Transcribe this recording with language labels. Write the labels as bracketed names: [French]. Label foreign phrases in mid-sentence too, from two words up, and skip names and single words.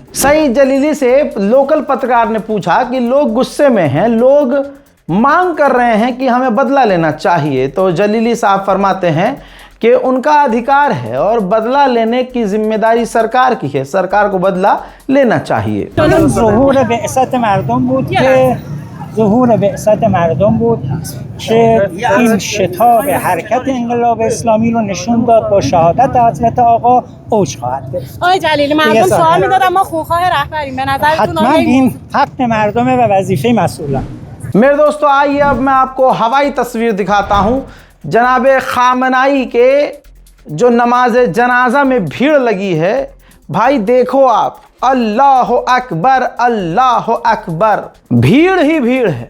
[Hindi] सही जलीली से लोकल पत्रकार ने पूछा कि लोग गुस्से में हैं, लोग मांग कर रहे हैं कि हमें बदला लेना चाहिए। तो जलीली साहब फरमाते हैं कि उनका अधिकार है और बदला लेने की जिम्मेदारी सरकार की है, सरकार को बदला लेना चाहिए। [Persian] ظهور بعثت مردم بود که این شتاب حرکت انقلاب اسلامی رو نشون داد. با شهادت حضرت آقا اوج خواهد گرفت. آقای جلیلی، مردم سوال می‌دادن ما خونخواه رهبریم، به نظرتون حتما این حق مردمه و وظیفه مسئولان. [Hindi] मेरे दोस्तों, आइए अब मैं आपको हवाई तस्वीर दिखाता हूँ। जनाब खामनाई के जो नमाज जनाजा में भीड़ लगी है, भाई देखो आप, [Arabic] الله أكبر, الله أكبر. [Hindi] भीड़ ही भीड़ है।